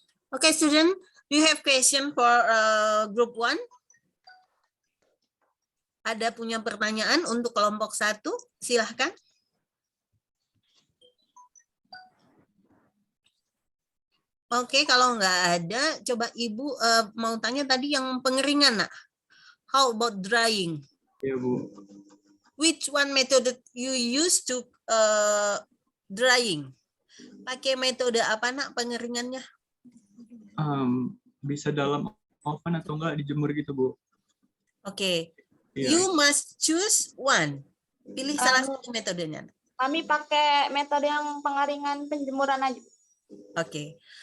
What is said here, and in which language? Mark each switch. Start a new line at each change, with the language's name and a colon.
English: Oke, student, do you have question for group 1?
Indonesian: Ada punya pertanyaan untuk kelompok 1? Silahkan. Oke, kalau nggak ada, coba Ibu mau tanya tadi yang pengeringan, Nak.
English: How about drying?
Indonesian: Ya, Bu.
English: Which one method you use to drying?
Indonesian: Pakai metode apa, Nak, pengeringannya? Bisa dalam oven atau enggak dijemur gitu, Bu. Oke. Iya.
English: You must choose one.
Indonesian: Pilih salah satu metodenya. Kami pakai metode yang pengeringan penjemuran aja. Oke.